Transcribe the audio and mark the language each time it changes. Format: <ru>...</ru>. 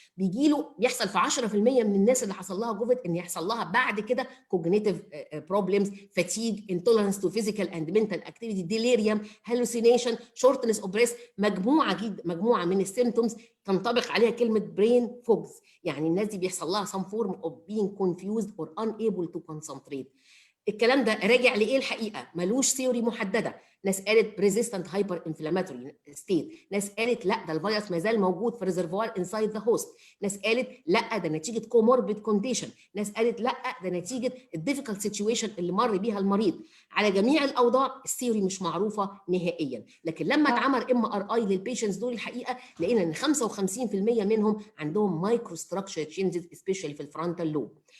<ar>بيحصل في 10% من الناس اللي حصل لها كوفيد ان يحصل لها بعد كده كوجنيتيف بروبلمز، فاتيج، انتولرنس تو فيزيكال اند منتال اكتيفيتي، ديليريوم، هالوسينيشن، شورتنس اوف بريث، مجموعه من السيمتومز تنطبق عليها كلمه برين فوجز. يعني الناس دي بيحصل لها</ar> <en>some form of being confused or unable to concentrate.</en> <ar>الكلام ده راجع لايه الحقيقه؟ ملوش ثيوري محدده. ناس قالت بريزيستنت هايبر انفلاماتوري ستيت، ناس قالت لا ده الفيروس ما زال موجود في ريزرفوار انسايد ذا هوست، ناس قالت لا ده نتيجه كوموربيد كونديشن، ناس قالت لا ده نتيجه الديفيكالت سيتويشن اللي مر بيها المريض. على جميع الاوضاع الثيوري مش معروفه نهائيا، لكن لما اتعمل MRI للبيشنتس دول الحقيقه لقينا ان 55% منهم عندهم مايكرو ستراكشر تشينجز سبيشالي في الفرونتال لوب.</ar>